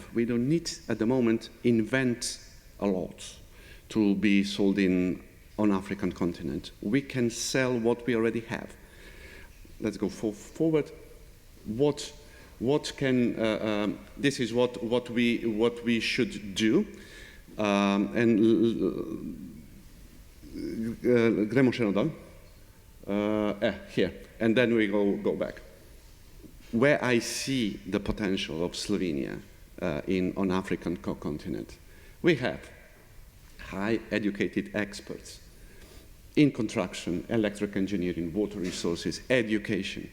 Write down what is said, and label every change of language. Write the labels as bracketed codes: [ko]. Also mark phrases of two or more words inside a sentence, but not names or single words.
[en] We don't need, at the moment, invent a lot to be sold on African continent. We can sell what we already have. Let's go forward. What can this is what we should do, and [sl] gremo še nadalj. [en] Here, and then we go back. Where I see the potential of Slovenia on African continent, we have high educated experts in construction, electric engineering, water resources, education.